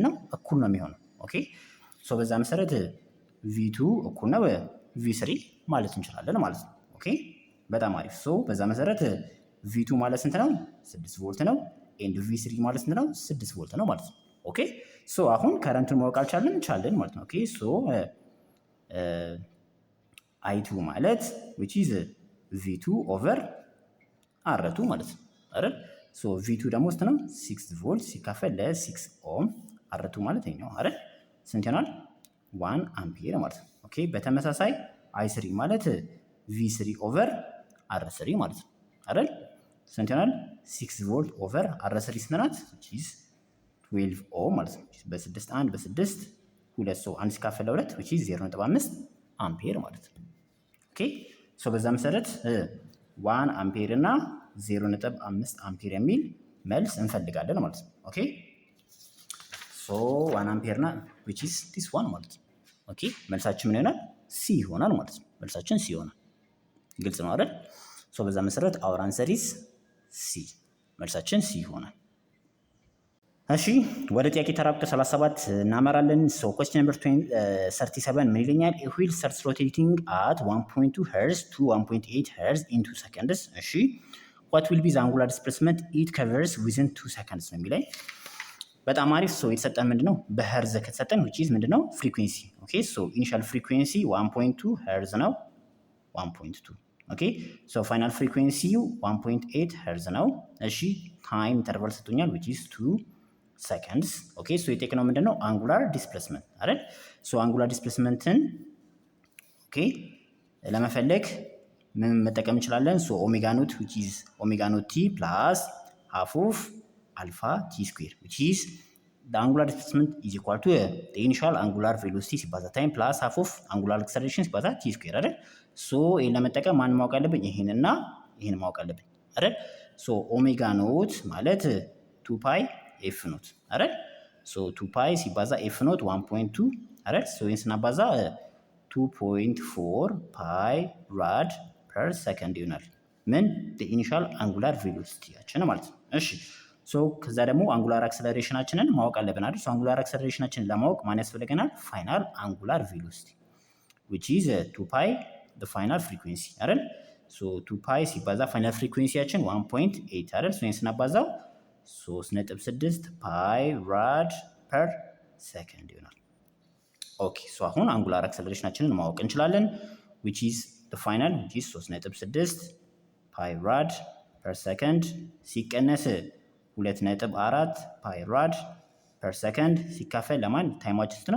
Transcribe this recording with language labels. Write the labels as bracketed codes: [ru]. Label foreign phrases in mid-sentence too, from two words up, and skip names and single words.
[am] እኩል ነው የሚሆነው። ኦኬ በዛ መሰረት ቪ2 እኩል ነው ቪ3 ማለት እንችላለን ማለት ነው። ኦኬ በጣም አሪፍ። ሶ በዛ መሰረት ቪ2 ማለት ስንት ነው? 6 ቮልት ነው። ኤንድ ቪ3 ማለት ስንት ነው? 6 ቮልት ነው ማለት ነው። ኦኬ ሶ አሁን ከረንቱን ማወቅ አልቻለን ቻለን ማለት ነው። ኦኬ ሶ I2 ማለት [en] which is V2 over R2 [am] ማለት ነው አይደል? ሶ V2 ደግሞ ስንት ነው? 6 ቮልት ሲካፈል ለ6 ኦም R2 ማለት ይሄኛው አይደል? ስንት ይሆናል? 1 አምፒር ማለት ነው። ኦኬ በተመሳሳይ I3 ማለት V3 ኦቨር R3 ማለት ነው አይደል? ስንት ይሆናል? 6 [en] volt over [am] R3 ስንት ናት? [en] which is [am] 12 ኦም ማለት ነው። በ6 1 በ6 2 ሰው 1 ሲካፈል ለ2 [en] which is [am] 0.5 አምፒር ማለት ነው። ኦኬ ሶ በዛ መሰረት 1 አምፒር እና 0.5 አምፒር የሚል መልስ እንፈልጋለን ማለት ነው። ኦኬ ሶ 1 አምፒር እና [en] which is this one [am] ማለት ነው። ኦኬ መልሳችን ምን ይሆናል? ሲ ይሆናል ማለት ነው። መልሳችን ሲ ይሆናል። ግልጽ ነው አይደል? ሶ በዛ መሰረት [en] our answer is [am] ሲ። መልሳችን ሲ ይሆናል። እሺ ወደ ጥያቄ ተራ ቁጥር 37 እናመራለን። ሶ [en] question number 37 [am] ምን ይለኛል? [en] a wheel starts rotating at 1.2 hertz to 1.8 hertz in 2 seconds። እሺ what will be the angular displacement it covers within 2 seconds [am] ነው የሚለኝ። በጣም አሪፍ። [en] ሶ [am] የተሰጠን ምንድነው? በሄርዝ ከተሰጠን [en] which is [am] ምንድነው? ፍሪኩዌንሲ። ኦኬ ሶ [en] initial frequency [am] 1.2 ሄርዝ ነው። 1.2 ኦኬ ሶ [en] final frequency [am] 1.8 ሄርዝ ነው። እሺ [en] time interval [am] ሰጥቶኛል [en] which is 2 seconds። [am] ኦኬ ሶ የጠየቅነው ምንድነው? [en] angular displacement [am] አይደል? ሶ [en] angular displacement [am] ኦኬ ለመፈለግ ምን መጠቀም እንችላለን? [en] so omega naught which is omega naught t plus half of alpha t square which is the angular displacement is equal to the initial angular velocity ሲባዛ time plus half of angular acceleration ሲባዛ t square አይደል? [am] ሶ ይሄን ለመጠቀም ማን ማወቅ አለብኝ? ይሄንና ይሄን ማወቅ አለብኝ አይደል? ሶ [en] omega naught [am] ማለት 2 [en] pi f naught [am] አይደል? ሶ 2 ፓይ ሲባዛ [en] f naught [am] 1.2 አይደል? ሶ ይሄን ስናባዛ 2.4 [en] pi rad per second [am] ይሆናል። ምን [en] the initial angular velocity [am] ያችን ማለት ነው። እሺ ሶ ከዛ ደግሞ [en] angular acceleration [am] ማወቅ አለብን አይደል? ሶ [en] angular acceleration [am] ለማወቅ ማን ያስፈልገናል? [en] final angular velocity which is 2 ፓይ the final frequency አይደል? [am] ሶ 2 ፓይ ሲባዛ [en] final frequency [am] 1.8 አይደል? ሶ ይሄን ስናባዛው 3.6 [en] pi rad per second [am] ይሆናል። ኦኬ ሶ አሁን [en] angular acceleration [am] ማወቅ እንችላለን [en] which is the final which is [am] 3.6 [en] pi rad per second [am] ሲቀነስ 2.4 [en] pi rad per second [am] ሲካፈል ለማን ታይማችን ስንት ነው?